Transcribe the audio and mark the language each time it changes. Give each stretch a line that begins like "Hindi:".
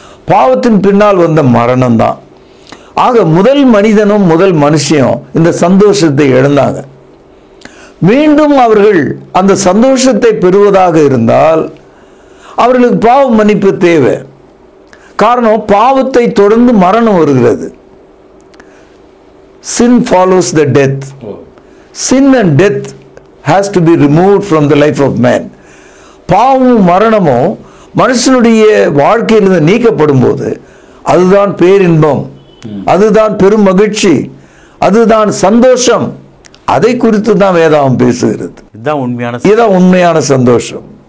Tamil: பாவத்தின் பின்னால் வந்த மரணம் தான். ஆக முதல் மனிதனும் முதல் மனுஷியும் இந்த சந்தோஷத்தை இழந்தாங்க. மீண்டும் அவர்கள் அந்த சந்தோஷத்தை பெறுவதாக இருந்தால் அவர்களுக்கு பாவ மன்னிப்பு தேவை. காரணம், பாவத்தை தொடர்ந்து மரணம் வருகிறது.
English: Sin follows the death. Sin and death has to be removed from the life of man.
Tamil: பாவமும் மரணமும் மனுஷனுடைய வாழ்க்கையிலிருந்து நீக்கப்படும் போது அதுதான் பேரின்பம், அதுதான் பெரும் மகிழ்ச்சி, அதுதான் சந்தோஷம். அதை குறித்து தான் வேதாகம் பேசுகிறது. இதுதான் உண்மையான சந்தோஷம்.